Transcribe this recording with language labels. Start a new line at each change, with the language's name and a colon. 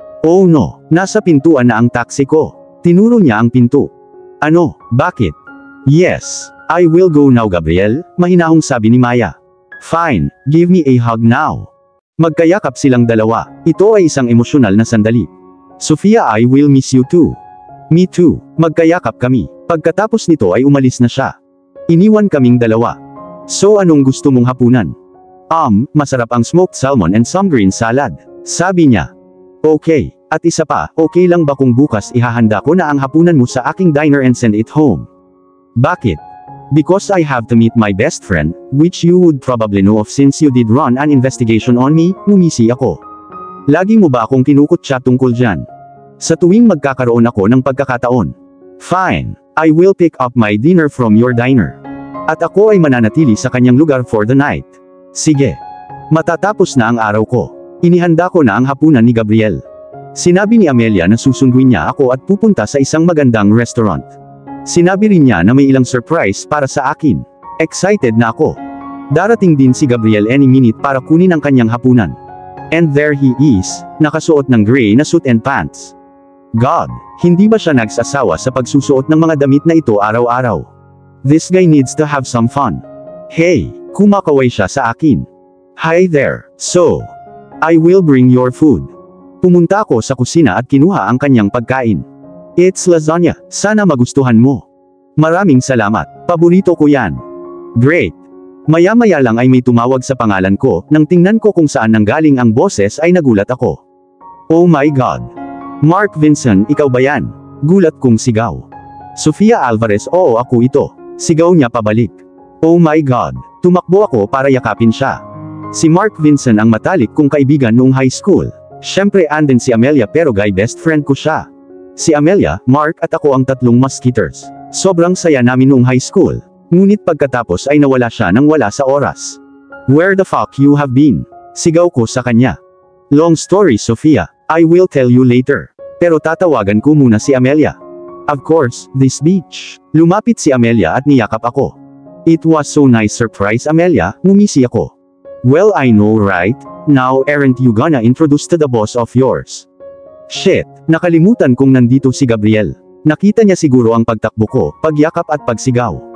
English: Oh no,
Filipino: nasa pintuan na ang taxi ko. Tinuro niya ang pinto. Ano, bakit?
English: Yes, I will go now
Filipino: Gabriel, mahinahong sabi ni Maya.
English: Fine, give me a hug now.
Filipino: Magkayakap silang dalawa, ito ay isang emosyonal na sandali.
English: Sophia, I will miss you too. Me too,
Filipino: magkayakap kami, pagkatapos nito ay umalis na siya. Iniwan kaming dalawa. So anong gusto mong hapunan? Masarap ang
English: smoked salmon and some green salad,
Filipino: sabi niya.
English: Okay.
Filipino: At isa pa, okay lang ba kung bukas ihahanda ko na ang hapunan mo sa aking diner
English: and send it home?
Filipino: Bakit?
English: Because I have to meet my best friend, which you would probably know of since you did run an investigation on me,
Filipino: ngumisi ako. Lagi mo ba akong kinukutya tungkol dyan? Sa tuwing magkakaroon ako ng pagkakataon. Fine,
English: I will pick up my dinner from your diner.
Filipino: At ako ay mananatili sa kanyang lugar
English: for the night.
Filipino: Sige. Matatapos na ang araw ko. Inihanda ko na ang hapunan ni Gabriel. Sinabi ni Amelia na susunduin niya ako at pupunta sa isang magandang restaurant. Sinabi rin niya na may ilang surprise para sa akin. Excited na ako. Darating din si Gabriel
English: any minute
Filipino: para kunin ang kanyang hapunan.
English: And there he is,
Filipino: nakasuot ng
English: gray na suit and pants.
Filipino: God, hindi ba siya nagsasawa sa pagsusuot ng mga damit na ito araw-araw?
English: This guy needs to have some fun.
Filipino: Hey, kumakaway siya sa akin.
English: Hi there. So, I will bring your food.
Filipino: Pumunta ako sa kusina at kinuha ang kanyang pagkain.
English: It's lasagna,
Filipino: sana magustuhan mo. Maraming salamat, paborito ko yan. Great. Maya-maya lang ay may tumawag sa pangalan ko, nang tingnan ko kung saan nanggaling ang boses ay nagulat ako.
English: Oh my God.
Filipino: Mark Vincent, ikaw ba yan? Gulat kong sigaw. Sofia Alvarez, oo ako ito. Sigaw niya pabalik.
English: Oh my God.
Filipino: Tumakbo ako para yakapin siya. Si Mark Vincent ang matalik kong kaibigan noong high school. Siyempre andin si Amelia pero guy best friend ko siya. Si Amelia, Mark at ako ang tatlong musketers. Sobrang saya namin noong high school. Ngunit pagkatapos ay nawala siya nang wala sa oras.
English: Where the fuck you have been?
Filipino: Sigaw ko sa kanya.
English: Long story Sofia, I will tell you later.
Filipino: Pero tatawagan ko muna si Amelia.
English: Of course, this beach.
Filipino: Lumapit si Amelia at niyakap ako.
English: It was so nice surprise Amelia,
Filipino: ngumisi ako.
English: Well I know right, now aren't you gonna introduce to the boss of yours?
Filipino: Shit, nakalimutan kong nandito si Gabriel. Nakita niya siguro ang pagtakbo ko, pagyakap at pagsigaw.